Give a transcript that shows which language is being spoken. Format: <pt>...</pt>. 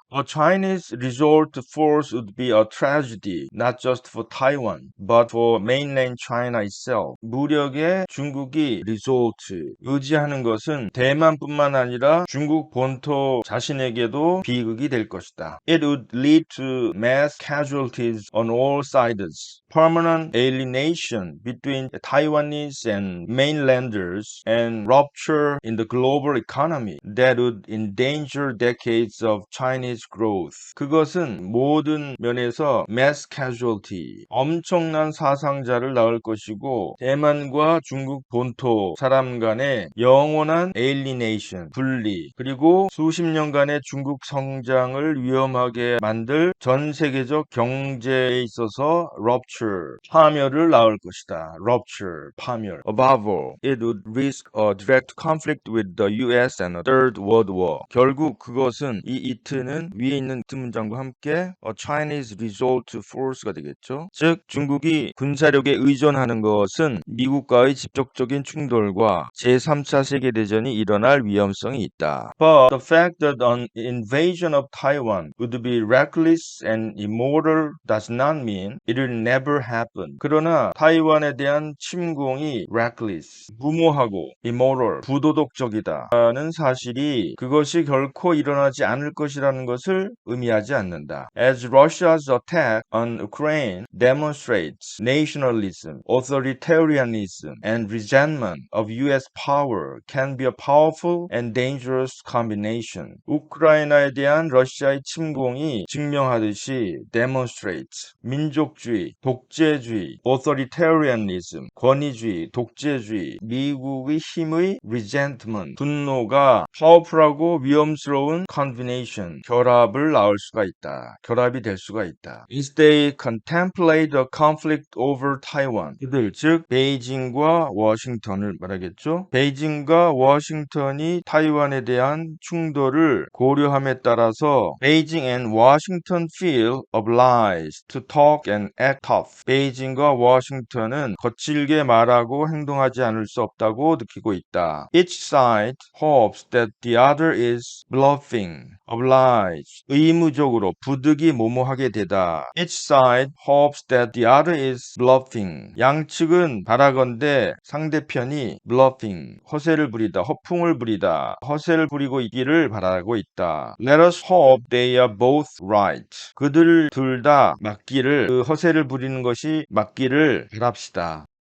<en>A Chinese resort to force would be a tragedy, not just for Taiwan, but for mainland China itself.</en> <ko>무력에 중국이 리조트, 의지하는 것은 대만뿐만 아니라 중국 본토 자신에게도 비극이 될 것이다.</ko> <en>It would lead to mass casualties on all sides, permanent alienation between Taiwanese and mainlanders, and rupture in the global economy that would endanger decades of Chinese growth.</en> <ko>그것은 모든 면에서</ko> <en>mass casualty,</en> <ko>엄청난 사상자를 낳을 것이고 대만과 중국 본토 사람 간의 영원한 alienation, 분리, 그리고 수십 년간의 중국 성장을 위험하게 만들 전 세계적 경제에 있어서 rupture, 파멸을 낳을 것이다. rupture, 파멸.</ko> <en>Above all, it would risk a direct conflict with the US and a third world war.</en> <ko>결국 그것은 이 이트는 위에 있는 이트 문장과 함께</ko> <en>a Chinese resort to force</en> <ko>가 되겠죠. 즉 중국이 군사력에 의존하는 것은 미국과의 직접적인 충돌과 제3차 세계대전이 일어날 위험성이 있다.</ko> <en>But the fact that an invasion of Taiwan would be reckless and immoral does not mean it will never happen.</en> <ko>그러나 타이완에 대한 침공이 reckless, 무모하고 immoral, 부도덕적이다라는 사실이 그것이 결코 일어나지 않을 것이라는 것을 의미하지 않는다.</ko> <en>As Russia's attack on Ukraine demonstrates nationalism, authoritarianism, and resentment of US power can be a powerful and dangerous combination.</en> <ko>우크라이나에 대한 러시아의 침공이 증명하듯이 demonstrates, 민족주의, 독재주의, authoritarianism, 권위주의, 독재주의, 미국의 힘의 resentment, 분노가 powerful하고 위험스러운 combination, 결합을 낳을 수가 있다. 결합이 될 수가 있다.</ko> <en>As they contemplate a conflict over Taiwan,</en> <ko>그들 즉 베이징과 워싱턴을 말하겠죠. 베이징과 워싱턴이 타이완에 대한 충돌을 고려함에 따라서</ko> <en>Beijing and Washington feel obliged to talk and act tough.</en> <ko>베이징과 워싱턴은 거칠게 말하고 행동하지 않을 수 없다고 느끼고 있다.</ko> <en>Each side hopes that the other is bluffing.</en> <ko>oblige, 의무적으로 부득이 모모하게 되다.</ko> <en>Each side hopes that the other is bluffing.</en> <ko>양측은 바라건대 상대편이 bluffing, 허세를 부리다, 허풍을 부리다, 허세를 부리고 있기를 바라고 있다.</ko> <en>Let us hope they are both right.</en> <ko>그들 둘 다 맞기를, 그 허세를 부리는 것이 맞기를 바랍시다.</ko>